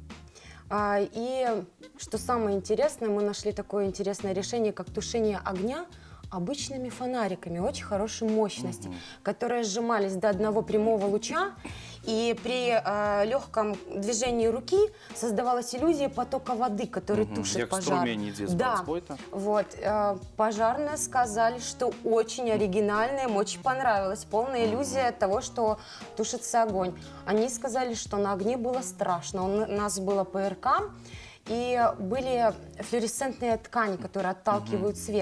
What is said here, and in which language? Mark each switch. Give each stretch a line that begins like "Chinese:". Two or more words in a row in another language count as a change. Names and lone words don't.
Russian: И что самое интересное, мы нашли такое интересное решение, как тушение огня обычными фонариками очень хорошей мощности, которые сжимались до одного прямого луча, и при легком движении руки создавалась иллюзия потока воды, который тушит
Belarusian: Як
Russian: пожар.
Belarusian: струмень ідзе з
Russian: Да.
Belarusian: бацбойта.
Russian: Вот, пожарные сказали, что очень оригинально, им очень понравилось. Полная иллюзия того, что тушится огонь. Они сказали, что на огне было страшно. У нас было ПРК, и были флуоресцентные ткани, которые отталкивают свет.